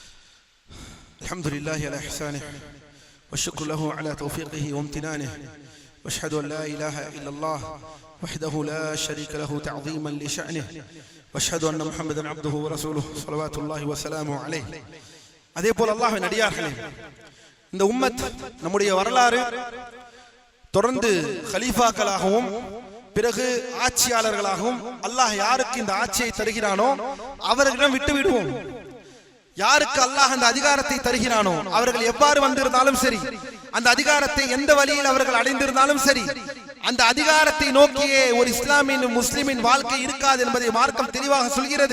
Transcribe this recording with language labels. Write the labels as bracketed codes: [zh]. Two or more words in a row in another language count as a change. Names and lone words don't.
[ar] الحمد لله على إحسانه والشكر له على توفيقه وامتنانه واشهد ان لا اله الا الله وحده لا شريك له تعظيما لشأنه واشهد ان محمدا عبده ورسوله صلوات الله وسلامه عليه. [ta] அதே போல அல்லாஹ்வின் அடியார்களே, இந்த உம்மத் நம்முடைய வரலாறு தொடர்ந்து கலீஃபாக்களாகவும் பிறகு ஆட்சியாளர்களாகவும் அல்லாஹ் யாருக்கு இந்த ஆட்சியை தருகிறானோ அவர்களிடம் விட்டு விடுவோம். யாருக்கு அல்லாஹ் அந்த அதிகாரத்தை தருகிறானோ அவர்கள் எவ்வாறு வந்திருந்தாலும் சரி, அந்த அதிகாரத்தை எந்த வழியில் அவர்கள் அடைந்திருந்தாலும் சரி, அந்த அதிகாரத்தை நோக்கியே ஒரு இஸ்லாமின் முஸ்லிமின் வாழ்க்கை இருக்காது என்பதை மார்க்கம் தெளிவாக சொல்கிறது.